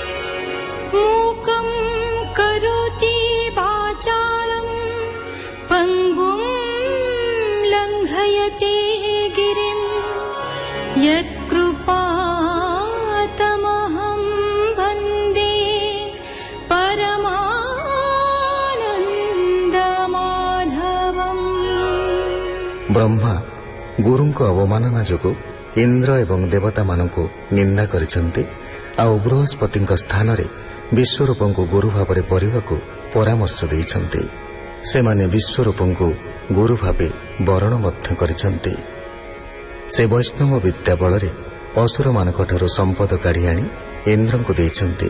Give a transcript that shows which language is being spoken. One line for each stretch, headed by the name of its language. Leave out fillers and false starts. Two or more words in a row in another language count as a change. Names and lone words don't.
Sanskrit: मूकं करोति वाचालं पङ्गुं लङ्घयते गिरिं यत्कृपातमहं वन्दे परमानन्दमाधवम्।
Odia: ବ୍ରହ୍ମା ଗୁରୁଙ୍କ ଅବମାନନା ଯୋଗୁଁ ଇନ୍ଦ୍ର ଏବଂ ଦେବତାମାନଙ୍କୁ ନିନ୍ଦା କରିଛନ୍ତି ଆଉ ବୃହସ୍ପତିଙ୍କ ସ୍ଥାନରେ ବିଶ୍ୱରୂପଙ୍କୁ ଗୁରୁ ଭାବରେ କରିବାକୁ ପରାମର୍ଶ ଦେଇଛନ୍ତି। ସେମାନେ ବିଶ୍ୱରୂପଙ୍କୁ ଗୁରୁ ଭାବେ ବରଣ ମଧ୍ୟ କରିଛନ୍ତି। ସେ ବୈଷ୍ଣବ ବିଦ୍ୟା ବଳରେ ଅସୁରମାନଙ୍କଠାରୁ ସମ୍ପଦ କାଢ଼ି ଆଣି ଇନ୍ଦ୍ରଙ୍କୁ ଦେଇଛନ୍ତି।